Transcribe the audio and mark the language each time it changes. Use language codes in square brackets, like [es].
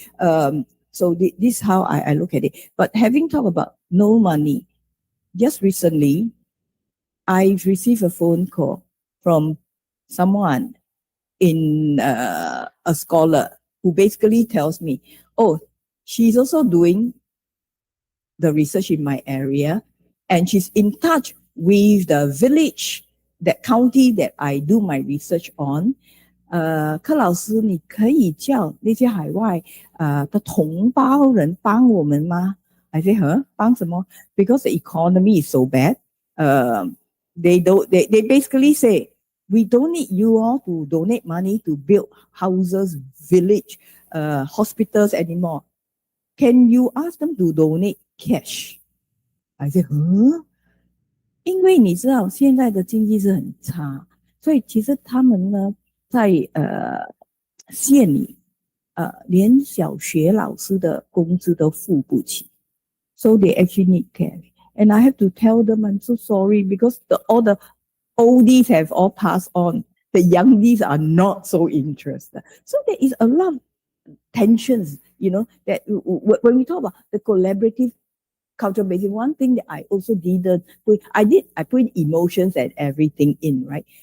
[en] So this is how I look at it. But having talked about no money, just recently, I received a phone call from someone in a scholar who basically tells me, oh, she's also doing the research in my area, and she's in touch with the village, that county that I do my research on. [zh] 柯老师，你可以叫那些海外的同胞人帮我们吗？ [en] I say, huh? [zh] 帮什么？ [en] Because the economy is so bad. They basically say, we don't need you all to donate money to build houses, village, hospitals anymore. Can you ask them to donate cash? I say, huh? [zh] 因为你知道现在的经济是很差，所以其实他们呢在县里连小学老师的工资都付不起。 [en] So they actually need cash. And I have to tell them I'm so sorry because all the oldies have all passed on. The youngies are not so interested. So there is a lot of tensions, that when we talk about the collaborative culture basing, one thing that I also didn't put, I put emotions and everything in, right?